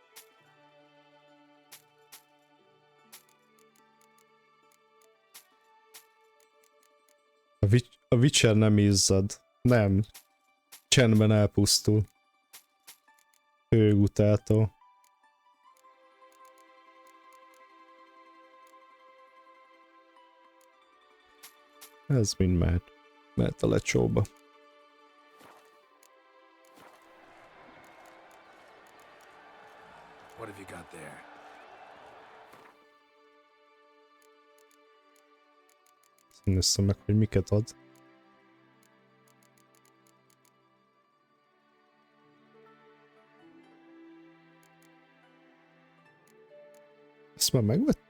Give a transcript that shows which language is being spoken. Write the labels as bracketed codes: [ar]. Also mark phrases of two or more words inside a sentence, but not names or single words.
[hu] A Witcher nem izzad. Nem. Csendben elpusztul. Hőgutától. Ez mind mehet a lecsóba. [en] What have you got there? [hu] Nézzem meg, hogy miket ad. Ezt már megvettük?